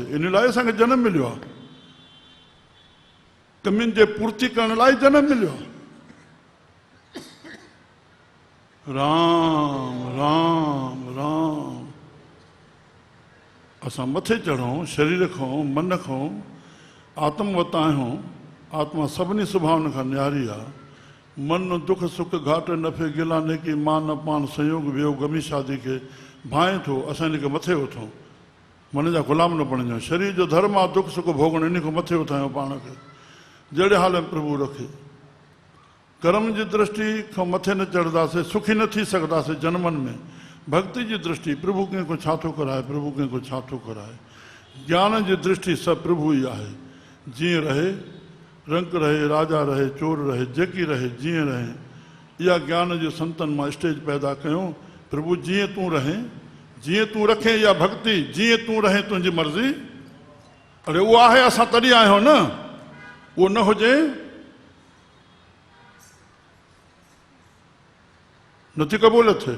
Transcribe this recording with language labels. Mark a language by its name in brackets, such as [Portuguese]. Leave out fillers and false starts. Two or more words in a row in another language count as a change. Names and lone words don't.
[Sindhi] इन लाइ असांखे जनम मिलियो आहे, कमियुनि जे पूर्ति करण लाइ जनम मिलियो आहे। राम राम राम। असां मथे चढ़ूं, शरीर खां मन खां आत्मवत आहियूं। आत्मा सभिनी स्वभावनि खां न्यारी आहे। मन दुख सुख घाट नफ़े गिला नेकी मान पान संयोग वियोग गमी शादी खे भाए थो। असां इनखे मथे उथूं, मन जा ग़ुलाम न बणिजूं। शरीर जो धर्म आहे दुख सुख भोगण, इन खां मथे उथायूं पाण खे, जहिड़े हाल में प्रभु रखे। कर्म जी दृष्टि खां मथे न चढ़ंदासीं, सुखी न थी सघंदासीं जन्मनि में। भक्ति जी दृष्टि, प्रभु कंहिंखो छा थो कराए, प्रभु कंहिंखो छा थो कराए। ज्ञान जी दृष्टि सभु प्रभु ई आहे। जीअं रहे, रंग रहे, राजा रहे, चोर रहे, जेकी रहे, जीअं रहे। इहा ज्ञान जो संतनि मां स्टेज पैदा कयूं। प्रभु जीअं तूं रहे, जीअं तूं रखे, इहा भक्ति जीअं तूं रहे तुंहिंजी मर्ज़ी। अरे उहो आहे, असां तॾहिं आहियूं न। उहो न हुजे नथी क़बूलियत थिए।